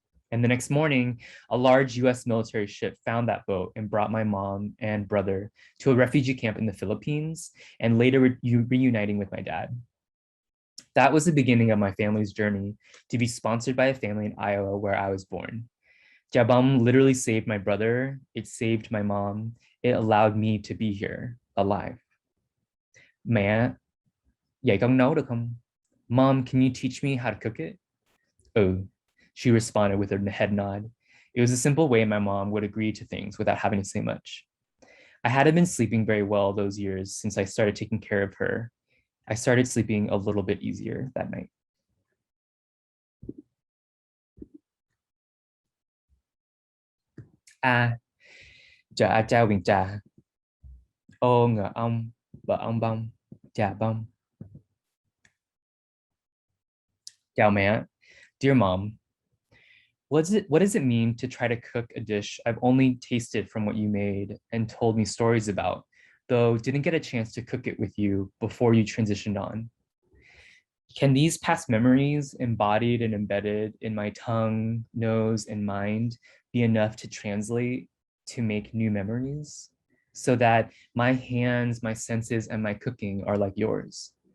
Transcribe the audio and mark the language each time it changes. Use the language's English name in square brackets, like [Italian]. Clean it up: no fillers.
[English] And the next morning, a large US military ship found that boat and brought my mom and brother to a refugee camp in the Philippines, and later reuniting with my dad. That was the beginning of my family's journey to be sponsored by a family in Iowa where I was born. Chà bông literally saved my brother. It saved my mom. It allowed me to be here, alive. [Vietnamese] Mẹ, dạy con nấu được không? [English] Mom, can you teach me how to cook it? Oh, she responded with a head nod. It was a simple way my mom would agree to things without having to say much. I hadn't been sleeping very well those years since I started taking care of her. I started sleeping a little bit easier that night. [Vietnamese] À, chào Bình Trà. Ô ngờ ông, vợ ông Bông, Chà Bông. Chào mẹ. [English] Dear mom, what does it mean to try to cook a dish I've only tasted from what you made and told me stories about, though didn't get a chance to cook it with you before you transitioned on? Can these past memories embodied and embedded in my tongue, nose, and mind be enough to translate to make new memories so that my hands, my senses, and my cooking are like yours?